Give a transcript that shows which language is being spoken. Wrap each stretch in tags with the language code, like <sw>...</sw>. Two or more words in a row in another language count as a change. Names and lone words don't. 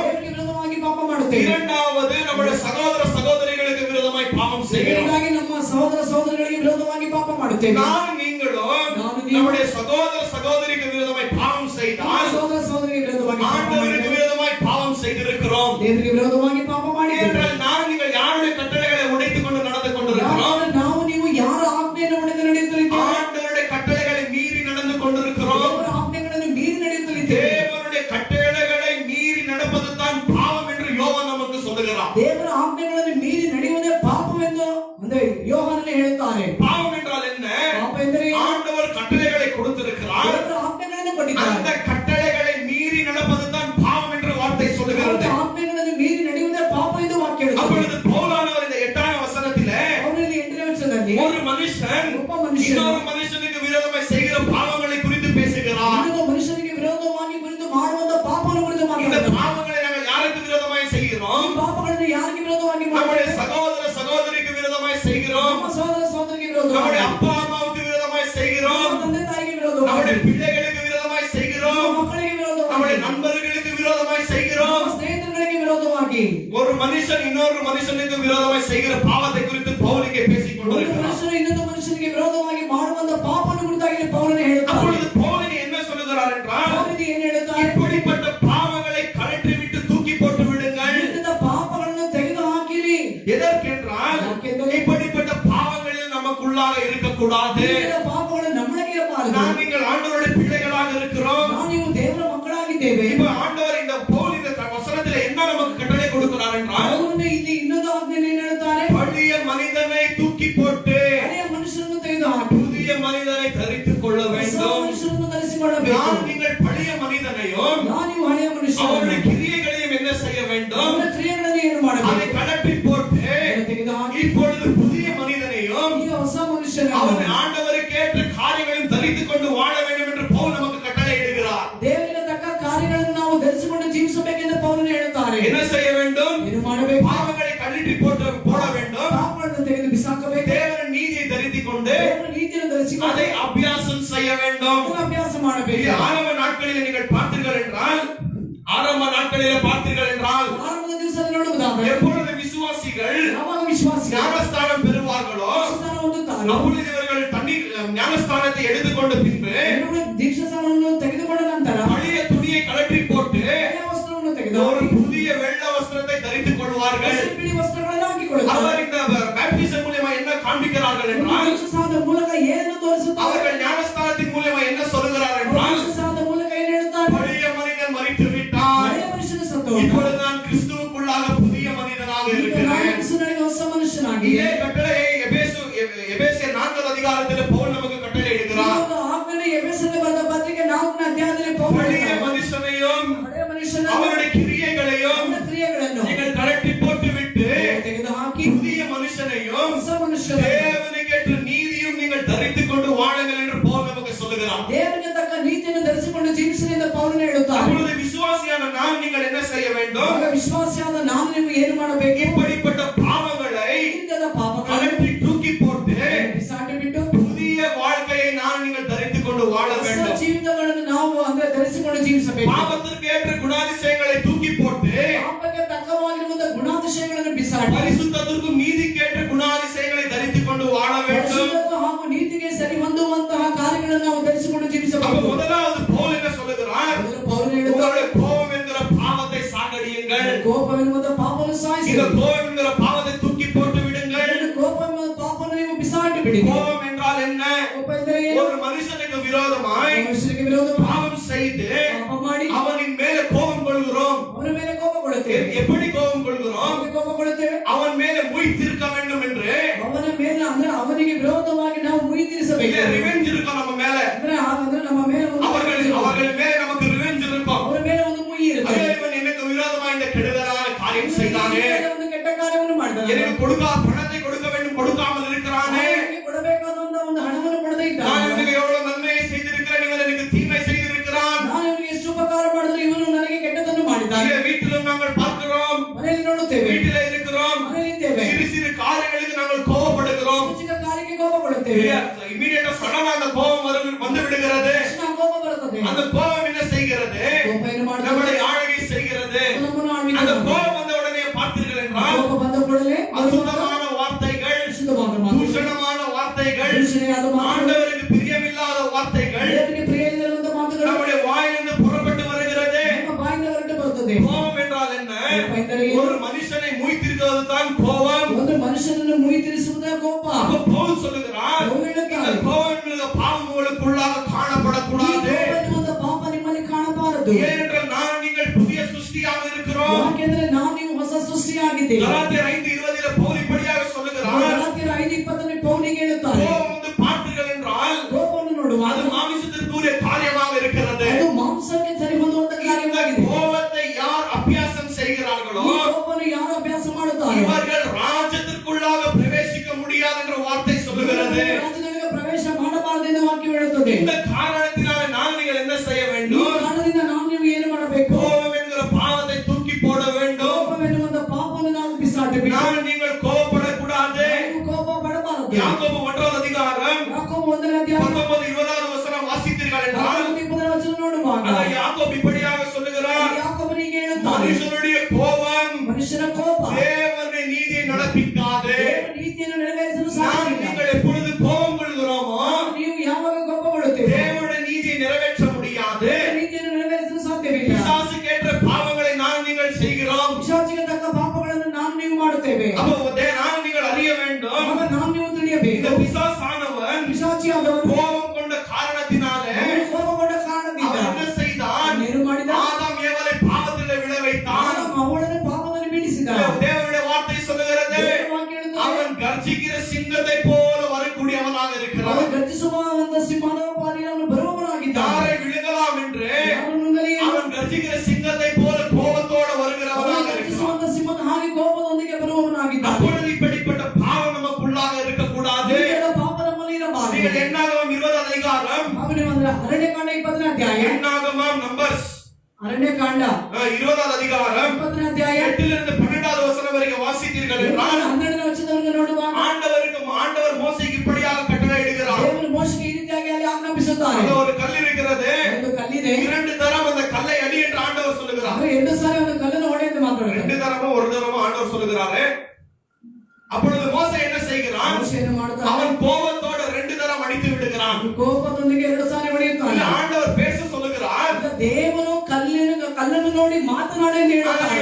<ta>இரண்டாவது நம்முடைய சகோதர சகோதரிகளுக்கு விரோதமாய் பாவம் செய்கிறோம். நான் நீங்களும் நம்முடைய சகோதர சகோதரிக்கு விரோதமாய் பாவம் செய்தால் ஆண்டவருக்கு விரோதமாய்</ta> <kn>ದೇವರಿಗೆ ವಿರೋಧವಾಗಿ ಪಾಪ ಮಾಡಿದ್ದೇವೆ.</kn> <ta>ஏனென்றால் நான் நீங்கள் யாருடைய கட்டளைகளை உடைத்துக் கொண்டு நடந்து கொண்டிருக்கிறோம்?</ta> <kn>ಯಾಕಂದ್ರೆ ನಾವು ನೀವು ಯಾರ ಆಜ್ಞೆಯನ್ನು ಒಡೆದು ನಡೆಯುತ್ತಲಿದ್ದೇವೆ?</kn> <ta>ஆண்டவருடைய கட்டளைகளை மீறி நடந்து கொண்டிருக்கிறோம்.</ta> <kn>ದೇವರ ಆಜ್ಞೆಗಳನ್ನು ಮೀರಿ ನಡೆಯುತ್ತಲಿದ್ದೇವೆ.</kn> <ta>தேவனுடைய கட்டளைகளை மீறி நடப்பது தான் பாவம் என்று யோவான் நமக்கு சொல்லுகிறார்.</ta> <kn>ದೇವರ ಆಜ್ಞೆಗಳನ್ನು ಮೀರಿ ನಡೆಯುವುದೇ ಪಾಪವೆಂದು ಅಂದ್ರೆ ಯೋಹಾನನೇ ಹೇಳ್ತಾರೆ.</kn> <ta>பாவம் என்றால் என்ன?</ta> <kn>ಪಾಪ ಎಂದರೆ</kn> <ta>ஆண்டவர் கட்டளைகளை கொடுத்திருக்கிறார்.</ta> <kn>ದೇವರ ಆಜ್ಞೆಗಳನ್ನು ಕೊಟ್ಟಿದ್ದಾರೆ.</kn> <ta>அந்த கட்டளைகளை மீறி நடப்பது தான் பாவம் என்று வார்த்தை சொல்லுகிறது.</ta> <kn>ದೇವರ ಆಜ್ಞೆಗಳನ್ನು ಮೀರಿ ನಡೆಯುವುದೇ ಪಾಪ ಎಂದು ವಾಕ್ಯ ಹೇಳುತ್ತದೆ.</kn> <ta>அப்பொழுது பவுலானவர் இந்த 8ஆம் வசனத்திலே</ta> <kn>ಅವರಲ್ಲಿ 8ನೇ ವಚನದಲ್ಲಿ</kn> <ta>ஒரு மனுஷன்</ta> <kn>ಒಬ್ಬ ಮನುಷ್ಯನು</kn> <ta>இன்னொரு மனுஷனுக்கு விரோதமாய் செய்கிற பாவங்களை குறித்து பேசுகிறார்.</ta> <kn>ಇನ್ನೊಬ್ಬ ಮನುಷ್ಯನಿಗೆ ವಿರೋಧವಾಗಿ ಕುರಿತು ಮಾಡುವಂತ ಪಾಪವನ್ನು ಕುರಿತು</kn> <ta>இந்த</ta> <kn>ಮಾತನಾಡುತ್ತಾರೆ.</kn> <ta>பாவங்களை நாங்கள் யாருக்கு விரோதமாய் செய்கிறோம்?</ta> <kn>ಈ ಪಾಪಗಳನ್ನು ಯಾರಿಗೆ ವಿರೋಧವಾಗಿ</kn> <ta>நம்முடைய</ta> <kn>ಮಾಡುತ್ತೇವೆ?</kn> <ta>சகோதர சகோதரிக்கு விரோதமாய் செய்கிறோம்.</ta> <kn>ನಮ್ಮ ಸಹೋದರ ಸಹೋದರಿಗೆ</kn> <ta>நம்முடைய</ta> <kn>ವಿರೋಧವಾಗಿ,</kn> <ta>அப்பா அம்மாவுக்கு விரோதமாய் செய்கிறோம்.</ta> <kn>ನಮ್ಮ ತಂದೆ ತಾಯಿಗೆ</kn> <ta>நம்முடைய</ta> <kn>ವಿರೋಧವಾಗಿ,</kn> <ta>பிள்ளைகளுக்கு விரோதமாய் செய்கிறோம்.</ta> <kn>ನಮ್ಮ ಮಕ್ಕಳಿಗೆ</kn> <ta>நம்முடைய</ta> <kn>ವಿರೋಧವಾಗಿ,</kn> <ta>நண்பர்களுக்கு விரோதமாய் செய்கிறோம்.</ta> <kn>ನಮ್ಮ ಸ್ನೇಹಿತರಿಗೆ ವಿರೋಧವಾಗಿ,</kn> <ta>ஒரு மனுஷன் இன்னொரு மனுஷனுக்கு விரோதமாய் செய்கிற பாவத்தை குறித்து பவுல் இங்கே பேசிக்</ta> <kn>ಒಂದು</kn> <ta>கொண்டிருக்கிறார்.</ta> <kn>ಮನುಷ್ಯನು ಇನ್ನೊಂದು ಮನುಷ್ಯನಿಗೆ ವಿರೋಧವಾಗಿ ಮಾಡುವಂತ ಪಾಪವನ್ನು ಕುರಿತಾಗಿ ಪೌಲನು ಹೇಳುತ್ತಾನೆ.</kn> <ta>அப்பொழுது பவுல் இங்கே என்ன சொல்லுகிறார் என்றால்,</ta> <kn>ಪೌಲನು ಏನು ಹೇಳುತ್ತಾನೆ?</kn> <ta>இப்படிப்பட்ட பாவங்களை கழற்றி விட்டு தூக்கி போட்டு விடுங்கள்.</ta> <kn>ಇಂಥ ಪಾಪಗಳನ್ನು ತೆಗೆದು ಹಾಕಿರಿ.</kn> <ta>எதற்கென்றால்</ta> <kn>ಯಾಕೆಂದರೆ</kn> <ta>இப்படிப்பட்ட பாவங்களில் நமக்குள்ளாக இருக்கக்கூடாது.</ta> <kn>ಇಂಥ ಪಾಪಗಳು ನಮ್ಮೊಳಗೆ ಇರಬಾರದು.</kn> <ta>நான் நீங்கள் ஆண்டவருடைய பிள்ளைகளாக இருக்கிறோம்.</ta> <kn>ನಾವು ನೀವು ದೇವರ ಮಕ್ಕಳಾಗಿದ್ದೇವೆ.</kn> <ta>இப்ப ஆண்டவர் இந்த பவுல் இந்த வசனத்திலே என்ன நமக்கு கட்டளை கொடுக்கிறார் என்றால்,</ta> <kn>ಪೌಲನು ಇಲ್ಲಿ ಇನ್ನೊಂದು ಆಜ್ಞೆಯನ್ನು ಏನು ಹೇಳುತ್ತಾರೆ?</kn> <ta>பழைய மனிதனை தூக்கி போட்டு</ta> <kn>ಹಳೆಯ ಮನುಷ್ಯನನ್ನು ತೆಗೆದು ಹಾಕಿ</kn> <ta>புதிய மனிதனை தரித்துக் கொள்ள</ta> <kn>ಹೊಸ</kn> <ta>வேண்டும்.</ta> <kn>ಮನುಷ್ಯನನ್ನು ಧರಿಸಿಕೊಳ್ಳಬೇಕು.</kn> <ta>நான் நீங்கள் பழைய மனிதனையும்</ta> <kn>ನೀವು ಹಳೆಯ ಮನುಷ್ಯನನ್ನು</kn> <ta>அவருடைய கிரியைகளையும் என்ன செய்ய வேண்டும்?</ta> <kn>ಅವನ ಕ್ರಿಯೆಗಳನ್ನು ಏನು</kn> <ta>அதை</ta> <kn>ಮಾಡಬೇಕು?</kn> <ta>கழற்றி போட்டு</ta> <kn>ಅದನ್ನು ತೆಗೆದು ಹಾಕಿ</kn> <ta>இப்பொழுது புதிய மனிதனையும்</ta> <kn>ಈಗ ಹೊಸ</kn> <ta>அவன்</ta> <kn>ಮನುಷ್ಯನನ್ನು</kn> <ta>ஆண்டவருக்கு ஏற்ற காரியங்களையும் தரித்துக் கொண்டு வாழ வேண்டும் என்று பவுல் நமக்கு கட்டளை இடுகிறார்.</ta> <kn>ದೇವರಿಗೆ ತಕ್ಕ ಕಾರ್ಯಗಳನ್ನು ನಾವು ಧರಿಸಿಕೊಂಡು ಜೀವಿಸಬೇಕೆಂದು ಪೌಲನು ಹೇಳುತ್ತಾರೆ.</kn> <ta>என்ன செய்ய வேண்டும்?</ta> <kn>ಏನು ಮಾಡಬೇಕು?</kn> <ta>பாவங்களை கழற்றி போட வேண்டும்.</ta> <kn>ಪಾಪಗಳನ್ನು ತೆಗೆದು ಬಿಸಾಕಬೇಕು.</kn> <ta>தேவன் நீதியை தரித்துக் கொண்டு</ta> <kn>ದೇವರ ನೀತಿಯನ್ನು ಧರಿಸಿಕೊಂಡು</kn> <ta>அதை அபியாசம் செய்ய வேண்டும்.</ta> <kn>ಅದನ್ನು ಅಭ್ಯಾಸ</kn> <ta>இது</ta> <kn>ಮಾಡಬೇಕು.</kn> <ta>ஆரம்ப நாட்களில் நீங்கள் பார்த்தீர்கள் என்றால், ஆரம்ப நாட்களிலே பார்த்தீர்கள் என்றால்,</ta> <kn>ಆರಂಭದ ದಿವಸದಲ್ಲಿ ನೋಡುವುದಾದರೆ</kn> <ta>எப்பொழுது விசுவாசிகள்</ta> <kn>ಯಾವಾಗ ವಿಶ್ವಾಸಿಗಳು</kn> <ta>ஞானஸ்தானம் பெறுவார்களோ</ta> <kn>ದೀಕ್ಷಾಸ್ನಾನ ಹೊಂದುತ್ತಾರೋ,</kn> <ta>அப்பொழுது இவர்கள் தண்ணீர் ஞானஸ்தானத்தை எடுத்துக்கொண்ட பின்பு</ta> <kn>ಇವರು ದೀಕ್ಷಾಸ್ನಾನವನ್ನು ತೆಗೆದುಕೊಂಡ ನಂತರ</kn> <ta>பழைய துணியை கழற்றி போட்டு</ta> <kn>ಹಳೆಯ ವಸ್ತ್ರವನ್ನು ತೆಗೆದು</kn> <ta>ஒரு புதிய வெள்ள வஸ்திரத்தை தரித்துக் கொள்வார்கள்.</ta> <kn>ಹಸಿರು ಬಿಳಿ ವಸ್ತ್ರಗಳನ್ನು ಹಾಕಿಕೊಳ್ಳುತ್ತಾರೆ.</kn> <ta>அவர் இந்த பேப்டிசம் மூலமா என்ன காண்பிக்கிறார்கள்</ta> <kn>ಇವರು</kn> <ta>என்றால்,</ta> <kn>ದೀಕ್ಷಾಸ್ನಾನದ ಮೂಲಕ ಏನನ್ನು ತೋರಿಸುತ್ತಾರೆ?</kn> <ta>அவர்கள் ஞானஸ்தானத்தின் மூலமா என்ன சொல்லுகிறார் என்றால்,</ta> <kn>ದೀಕ್ಷಾಸ್ನಾನದ ಮೂಲಕ ಏನು ಹೇಳುತ್ತಾರೆ?</kn> <ta>பழைய மனிதன் மரித்து விட்டான்,</ta> <kn>ಹಳೆಯ ಮನುಷ್ಯನು ಸತ್ತು</kn> <ta>இப்பொழுது நான் கிறிஸ்துவுக்குள்ளாக புதிய மனிதனாக</ta> <kn>ಈಗ ನಾನು</kn> <ta>இருக்கிறேன்.</ta> <kn>ಯೇಸುವಿನಲ್ಲಿ ಹೊಸ ಮನುಷ್ಯನಾಗಿ</kn> <ta>இதே கட்டளையை எபேசியர் 4 அதிகாரத்தில் பவுல் நமக்கு கட்டளை இடுகிறார்.</ta> <kn>ಆಜ್ಞೆಯನ್ನು ಎಫೆಸರಿಗೆ ಬರೆದ ಪತ್ರಿಕೆ 4ನೇ ಅಧ್ಯಾಯದಲ್ಲಿ ಪೌಲನು</kn> <ta>பழைய</ta> <kn>ಹೇಳ್ತಾನೆ.</kn> <ta>மனுஷனையும்</ta> <kn>ಹಳೆಯ ಮನುಷ್ಯನನ್ನು</kn> <ta>அவருடைய கிரியைகளையும்</ta> <kn>ಅವನ ಕ್ರಿಯೆಗಳನ್ನು</kn> <ta>நீங்கள் கழற்றி போட்டு விட்டு</ta> <kn>ತೆಗೆದು ಹಾಕಿ</kn> <ta>புதிய மனுஷனையும்</ta> <kn>ಹೊಸ ಮನುಷ್ಯನನ್ನು</kn> <ta>தேவனுக்கு ஏற்ற நீதியும் நீங்கள் தரித்துக் கொண்டு வாழுங்கள் என்று பவுல் நமக்கு சொல்லுகிறார்.</ta> <kn>ದೇವರಿಗೆ ತಕ್ಕ ನೀತಿಯನ್ನು ಧರಿಸಿಕೊಂಡು ಜೀವಿಸಿದ ಪೌಲನು ಹೇಳುತ್ತಾರೆ.</kn> <ta>அப்பொழுது விசுவாசியான நாம் நீங்கள் என்ன செய்ய வேண்டும்?</ta> <kn>ಆಗ ವಿಶ್ವಾಸಿಯಾದ ನಾನು ನೀವು ಏನು ಮಾಡಬೇಕು?</kn> <ta>இப்படிப்பட்ட பாவங்களை</ta> <kn>ಇಂಥದ ಪಾಪಗಳನ್ನು</kn> <ta>கழற்றி தூக்கி போட்டு</ta> <kn>ಬಿಸಾಡಿ ಬಿಟ್ಟು</kn> <ta>புதிய வாழ்க்கையை நான் நீங்கள் தரித்துக் கொண்டு வாழ</ta> <kn>ಹೊಸ</kn> <ta>வேண்டும்.</ta> <kn>ಜೀವಿತಗಳನ್ನು ನಾವು ಅಂದ್ರೆ ಧರಿಸಿಕೊಂಡು ಜೀವಿಸಬೇಕು.</kn> <ta>பாவத்திற்கு ஏற்ற குணாதிசயங்களை தூக்கி போட்டு</ta> <kn>ಪಾಪಕ್ಕೆ ತಕ್ಕವಾಗಿರುವಂತಹ ಗುಣಾತಿಶಯಗಳನ್ನು ಬಿಸಾಡಿ</kn> <ta>பரிசுத்தத்திற்கும் நீதிக்கேற்ற குணாதிசயங்களை தரித்துக் கொண்டு வாழ வேண்டும்.</ta> <kn>ಪರಿಶುದ್ಧತೆ ಹಾಗೂ ನೀತಿಗೆ ಸರಿ ಹೊಂದುವಂತಹ ಕಾರ್ಯಗಳನ್ನು ನಾವು ಧರಿಸಿಕೊಂಡು</kn> <ta>அப்ப</ta> <kn>ಜೀವಿಸಬೇಕು.</kn> <ta>முதலாவது பவுல் என்ன சொல்லுகிறார்?</ta> <kn>ಮೊದಲು ಪೌಲನು ಹೇಳುತ್ತಾರೆ,</kn> <ta>உங்களுடைய கோபம் என்கிற பாவத்தை சாகடியுங்கள்.</ta> <kn>ಕೋಪವೆನ್ನುವಂತಹ ಪಾಪವನ್ನು ಸಾಯಿಸಿ</kn> <ta>இந்த கோபம் என்கிற பாவத்தை தூக்கி போட்டு விடுங்கள்.</ta> <kn>ಕೋಪವೆನ್ನುವ ಪಾಪವನ್ನು ನೀವು ಬಿಸಾಡಿ ಬಿಡಿ.</kn> <ta>கோபம் என்றால் என்ன?</ta> <kn>ಕೋಪ ಎಂದರೆ ಏನು?</kn> <ta>ஒரு மனுஷனுக்கு விரோதமாய்</ta> <kn>ಮನುಷ್ಯನಿಗೆ ವಿರೋಧವಾಗಿ</kn> <ta>பாவம் செய்து</ta> <kn>ಪಾಪ ಮಾಡಿ</kn> <ta>அவனின் மேல கோபம் கொள்கிறோம்.</ta> <kn>ಅವನ ಮೇಲೆ ಕೋಪ ಕೊಡುತ್ತೇವೆ.</kn> <ta>எப்படி கோபம் கொள்கிறோம்?</ta> <kn>ಅವನಿಗೆ ಕೋಪ ಕೊಡುತ್ತೇವೆ.</kn> <ta>அவன் மேல முய் தீர்க்க வேண்டும் என்று</ta> <kn>ಅವನ ಮೇಲೆ ಅಂದ್ರೆ ಅವನಿಗೆ ವಿರೋಧವಾಗಿ ನಾವು ಮುಯಿ ತೀರಿಸಬೇಕು.</kn> <ta>ரிவெஞ்ச் இருக்கும் நம்ம மேல.</ta> <kn>ಅಂದ್ರೆ ನಮ್ಮ ಮೇಲೆ ಒಂದು</kn> <ta>அவர்கள் மேல நமக்கு ரிவெஞ்ச் இருக்கும்.</ta> <kn>ಅವರ ಮೇಲೆ ಒಂದು ಮುಯಿ ಇರುತ್ತೆ.</kn> <ta>ஐயோ, இவன் எனக்கு விரோதமா இந்த கெடுதலான காரியம் செய்தானே,</ta> <kn>ಒಂದು ಕೆಟ್ಟ ಕಾರ್ಯವನ್ನು ಮಾಡಿದ್ದಾನೆ.</kn> <ta>எனக்கு பணத்தை கொடுக்க வேண்டும் கொடுக்காமல் இருக்கிறானே,</ta> <kn>ಅವನಿಗೆ ಕೊಡಬೇಕಾದಂತಹ ಒಂದು ಹಣವನ್ನು ಕೊಡದೇ</kn> <ta>நான்</ta> <kn>ಇದ್ದಾನೆ.</kn> <ta>இவனுக்கு எவ்வளவு நன்மையை செய்திருக்கிறேன், இவன் எனக்கு தீமை செய்திருக்கிறான்.</ta> <kn>ನಾನು ಇವನಿಗೆ ಎಷ್ಟು ಉಪಕಾರ ಮಾಡಿದ್ರೆ ಇವನು ನನಗೆ ಕೆಟ್ಟದನ್ನು ಮಾಡಿದ್ದಾನೆ.</kn> <ta>இங்கே வீட்டிலும் நாங்கள் பார்க்கிறோம்,</ta> <kn>ಮನೆಯಲ್ಲಿ ನೋಡುತ್ತೇವೆ,</kn> <ta>வீட்டில இருக்கிறோம்,</ta> <kn>ಮನೆಯಲ್ಲಿ ಇದ್ದೇವೆ,</kn> <ta>சிறு சிறு காரியங்களுக்கு நாங்கள் கோபப்படுகிறோம்.</ta> <kn>ಚಿಕ್ಕ ಕಾರ್ಯಕ್ಕೆ ಕೋಪ ಕೊಡುತ್ತೇವೆ.</kn> <en>immediately suddenly</en> <ta>அந்த கோபம் வந்து விடுகிறது.</ta> <kn>ತಕ್ಷಣ ಕೋಪ ಬರುತ್ತದೆ.</kn> <ta>அந்த கோபம் என்ன செய்கிறது?</ta> <kn>ಕೋಪ ಏನು ಮಾಡುತ್ತದೆ?</kn> <ta>நம்மளை ஆளுகை செய்கிறது.</ta> <kn>ನಮ್ಮನ್ನು ಆಳ್ವಿಕೆ</kn> <ta>அந்த</ta> <kn>ಮಾಡುತ್ತದೆ.</kn> <ta>கோபம் வந்த உடனே பார்த்தீர்கள் என்றால்</ta> <kn>ಕೋಪ ಬಂದ ಕೂಡಲೇ</kn> <ta>அசுத்தமான வார்த்தைகள்,</ta> <kn>ಅಶುದ್ಧವಾದ ಮಾತು,</kn> <ta>தூஷணமான வார்த்தைகள்,</ta> <kn>ದೂಷಣೆಯಾದ ಮಾತು,</kn> <ta>ஆண்டவருக்கு பிரியமில்லாத வார்த்தைகள்</ta> <kn>ದೇವರಿಗೆ ಪ್ರಿಯವಿಲ್ಲದಂತಹ ಮಾತುಗಳು</kn> <ta>நம்முடைய வாயிலிருந்து புறப்பட்டு வருகிறது.</ta> <kn>ನಮ್ಮ ಬಾಯಿಂದ ಹೊರಟು ಬರುತ್ತದೆ.</kn> <ta>கோபம் என்றால் என்ன? ஒரு மனுஷனை மூய்த்திருக்கிறது தான் கோபம்.</ta> <kn>ಒಂದು ಮನುಷ್ಯನನ್ನು ಮುಯಿ ತಿರಿಸುವುದೇ ಕೋಪ.</kn> <ta>அப்ப பவுல் சொல்லுகிறார், இந்த கோபம் என்கிற பாவம் உங்களுக்குள்ளாக காணப்படக்கூடாது.</ta> <kn>ಒಂದು ಪಾಪ ನಿಮ್ಮಲ್ಲಿ ಕಾಣಬಾರದು.</kn> <ta>ஏனென்றால் நான் நீங்கள் புதிய சிருஷ்டியாக இருக்கிறோம்.</ta> <kn>ಯಾಕೆಂದ್ರೆ ನಾವು ನೀವು ಹೊಸ ಸೃಷ್ಟಿಯಾಗಿದ್ದೇವೆ.</kn> <ta>கலாத்தியர் 5:20 பவுல் இப்படியாக சொல்லுகிறார்,</ta> <kn>ಗಲಾತ್ಯರ 5:20 ಪೌಲಿಗೆ ಹೇಳುತ್ತಾರೆ,</kn> <ta>கோபம் வந்து பார்த்தீர்கள் என்றால்</ta> <kn>ಕೋಪವನ್ನು ನೋಡುವಾಗ</kn> <ta>அது மாமிசத்திற்குரிய காரியமாக இருக்கிறது.</ta> <kn>ಅದು ಮಾಂಸಕ್ಕೆ ಸರಿ ಹೊಂದುವಂತ</kn> <ta>இந்த</ta> <kn>ಕಾರ್ಯವಾಗಿದೆ.</kn> <ta>கோபத்தை யார் அபியாசம் செய்கிறார்களோ</ta> <kn>ಈ ಕೋಪವನ್ನು ಯಾರು ಅಭ್ಯಾಸ ಮಾಡುತ್ತಾರೆ</kn> <ta>இவர்கள் ராஜ்யத்திற்குள்ளாக பிரவேசிக்க முடியாது என்ற வார்த்தை சொல்லுகிறது.</ta> <kn>ರಾಜ್ಯದೊಳಗೆ ಪ್ರವೇಶ ಮಾಡಬಾರದೆಂದು ವಾಕ್ಯ ಹೇಳುತ್ತದೆ.</kn> <ta>இந்த காரணத்தினால நான் நீங்கள் என்ன செய்ய</ta> <kn>ಈ</kn> <ta>வேண்டும்?</ta> <kn>ಕಾರಣದಿಂದ ನಾವು ನೀವು ಏನು ಮಾಡಬೇಕು?</kn> <ta>கோபம் என்கிற பாவத்தை தூக்கி போட வேண்டும்.</ta> <kn>ಕೋಪವೆನ್ನುವಂತ ಪಾಪವನ್ನು ನಾವು ಬಿಸಾಡಬೇಕು.</kn> <ta>நான் நீங்கள் கோபப்படக்கூடாது.</ta> <kn>ನಾವು ಕೋಪ ಪಡಬಾರದು.</kn> <ta>யாக்கோபு 1வது அதிகாரம்</ta> <kn>ಯಾಕೋಬ 1ನೇ ಅಧ್ಯಾಯ</kn> <ta>19-20வது வசனம் வாசித்தீர்கள் என்றால்</ta> <kn>19 ವಚನ ನೋಡುವಾಗ</kn> <ta>அங்க யாக்கோபு இப்படியாக சொல்லுகிறார்,</ta> <kn>ಯಾಕೋಬನಿಗೆ ಹೇಳುತ್ತಾನೆ,</kn> <ta>மனுஷனுடைய கோபம்</ta> <kn>ಮನುಷ್ಯನ ಕೋಪ</kn> <ta>தேவனுடைய நீதியை நடப்பிக்காது.</ta> <kn>ದೇವರ ನೀತಿಯನ್ನು ನೆರವೇರಿಸಲು</kn> <ta>நான்</ta> <kn>ಸಾಧ್ಯವಿಲ್ಲ.</kn> <ta>நீங்கள் எப்பொழுது கோபம் கொள்கிறோமோ</ta> <kn>ನೀವು ಯಾವಾಗ ಕೋಪಗೊಳ್ಳುತ್ತೀರಿ</kn> <ta>தேவனுடைய நீதியை நிறைவேற்ற முடியாது.</ta> <kn>ನೀತಿಯನ್ನು ನೆರವೇರಿಸಲು ಸಾಧ್ಯವಿಲ್ಲ.</kn> <ta>பிசாசுக்கேற்ற பாவங்களை நான் நீங்கள் செய்கிறோம்.</ta> <kn>ಪಿಶಾಚಿಗೆ ತಕ್ಕ ಪಾಪಗಳನ್ನು ನಾವು ನೀವು ಮಾಡುತ್ತೇವೆ.</kn> <ta>அப்போ நான் நீங்கள் அறிய வேண்டும்,</ta> <kn>ಆಗ ನಾವು ನೀವು ತಿಳಿಯಬೇಕು.</kn> <ta>இந்த பிசாசானவன்</ta> <kn>ಪಿಶಾಚಿಯಾದವನು</kn> <ta>கோபம் கொண்ட காரணத்தினாலே</ta> <kn>ಅವನು ಕೋಪಗೊಂಡ ಕಾರಣದಿಂದ</kn> <ta>அவன் என்ன செய்தான்?</ta> <kn>ಏನು ಮಾಡಿದ?</kn> <ta>ஆதாம் ஏவாளை பாவத்திலே விழ வைத்தான்.</ta> <kn>ಆದಾಮ ಅವಳನ್ನು ಪಾಪದಲ್ಲಿ ಬೀಳಿಸಿದ.</kn> <ta>தேவனுடைய வார்த்தை சொல்லுகிறது,</ta> <kn>ದೇವರ ವಾಕ್ಯ ಹೇಳುತ್ತದೆ,</kn> <ta>அவன் கர்ஜிக்கிற சிங்கத்தை போல வரக்கூடியவனாக இருக்கிறான்.</ta> <kn>ಅವನು ಗರ್ಜಿಸುವಂತ ಸಿಂಹದ ಪಾಲಿಗೆ ಅವನು ಬರುವವನಾಗಿದ್ದಾನೆ.</kn> <ta>யாரை விழுகலாம் என்று</ta> <kn>ಅವನು ನುಂಗಲಿ</kn> <ta>அவன் கர்ஜிக்கிற சிங்கத்தை போல கோபத்தோடு வருகிறவனாக இருக்கிறான்.</ta> <kn>ಗರ್ಜಿಸುವಂತ ಸಿಂಹದ ಹಾಗೆ ಕೋಪದೊಂದಿಗೆ ಬರುವವನಾಗಿದ್ದಾನೆ.</kn> <ta>அப்பொழுது இப்படிப்பட்ட பாவம் நமக்குள்ளாக இருக்கக்கூடாது.</ta> <kn>ಈ ಪಾಪ ನಮ್ಮಲ್ಲಿ ಇರಬಾರದು.</kn> <ta>நீங்கள் என்னாகமம் 20 அதிகாரம்</ta> <kn>ಅವನು ಅಂದ್ರೆ ಅರಣ್ಯಕಾಂಡ 20ನೇ ಅಧ್ಯಾಯ</kn> <ta>என்னாகமம் நம்பர்ஸ்</ta> <kn>ಅರಣ್ಯಕಾಂಡ</kn> <ta>20வது அதிகாரம்</ta> <kn>20ನೇ ಅಧ್ಯಾಯ</kn> <ta>8லிருந்து 12வது வசனம் வரைக்கும் வாசித்தீர்கள் என்றால்</ta> <kn>12ನೇ ವಚನವನ್ನು ನೋಡುವಾಗ</kn> <ta>ஆண்டவர் மோசேக்கு இப்படியாக கட்டளையிடுகிறார்.</ta> <kn>ದೇವರು ಮೋಶೆಗೆ ಈ ರೀತಿಯಾಗಿ ಅಲ್ಲಿ ಆಜ್ಞಾಪಿಸುತ್ತಾರೆ.</kn> <ta>அங்க ஒரு கல் இருக்கிறது,</ta> <kn>ಒಂದು ಕಲ್ಲಿದೆ,</kn> <ta>2 தரம் அந்த கல்லை அடி என்று ஆண்டவர் சொல்லுகிறார்.</ta> <kn>ಅವರು 2 ಸಾರಿ ಒಂದು ಕಲ್ಲನ್ನು ಹೊಡೆ ಎಂದು ಮಾತಾಡುತ್ತಾರೆ.</kn> <ta>2 தரமும் ஒரு தரமும் ஆண்டவர் சொல்லுகிறாரு. அப்பொழுது மோசே என்ன செய்கிறான்?</ta> <kn>ಮೋಶೆ ಏನು ಮಾಡುತ್ತಾನೆ?</kn> <ta>அவன் கோபத்தோட 2 தரம் அடித்து விடுகிறான்.</ta> <kn>ಕೋಪದೊಂದಿಗೆ 2 ಸಾರಿ ಹೊಡೆಯುತ್ತಾನೆ.</kn> <ta>ஆண்டவர் பேச சொல்லுகிறார்,</ta> <kn>ದೇವರು ಕಲ್ಲನ್ನು ನೋಡಿ ಮಾತನಾಡಿ ಎಂದು ಹೇಳುತ್ತಾರೆ.</kn>